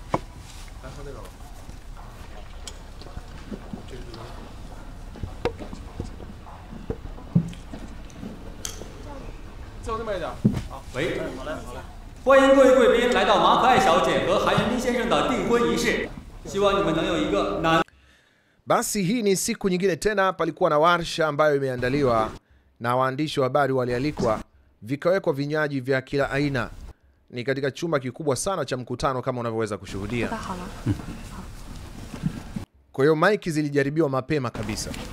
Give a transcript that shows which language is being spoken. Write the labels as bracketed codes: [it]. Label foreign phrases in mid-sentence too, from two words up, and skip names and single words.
[zh] 喂，欢迎各位贵宾来到马可爱小姐和韩元斌先生的订婚仪式，希望你们能有一个难。 [sw] Basi hii ni siku nyingine tena, palikuwa na warsha ambayo imeandaliwa na waandishi wa habari walialikwa, vikawekwa vinywaji vya kila aina. Ni katika chumba kikubwa sana cha mkutano kama unavyoweza kushuhudia. Kwa hiyo maiki zilijaribiwa mapema kabisa.